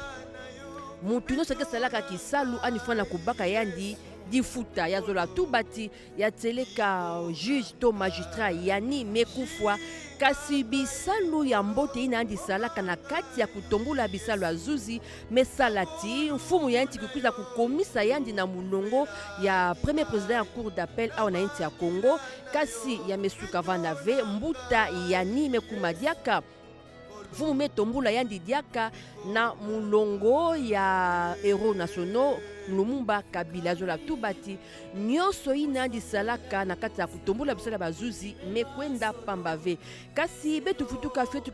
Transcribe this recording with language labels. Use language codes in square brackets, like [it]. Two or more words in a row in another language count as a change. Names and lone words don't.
[ktu] mutu no seke salaka kisalu anifana kubaka yandi difuta ya zola tubati ya teleka juge to magistrat Yani mekufwa kasi bisalu ya mbote ina andi salaka na kati ya kutombula bisalu azuzi mesalati mfumu ya nti kukuza kukomisa yandi na mulongo ya [fr] premier président [ktu] ya [fr] cour d'appel au [ktu] na nti ya Congo kasi ya mesuka vana ve mbuta Yani mekumadiaka mfumu metombula yandi diaka na mulongo ya [fr] héros nationaux [ktu] Lumumba Kabila zola tubati nyonso ina andi salaka na kati ya kutombula bisala bazuzi mekwenda pambave kasi betu futuka fetu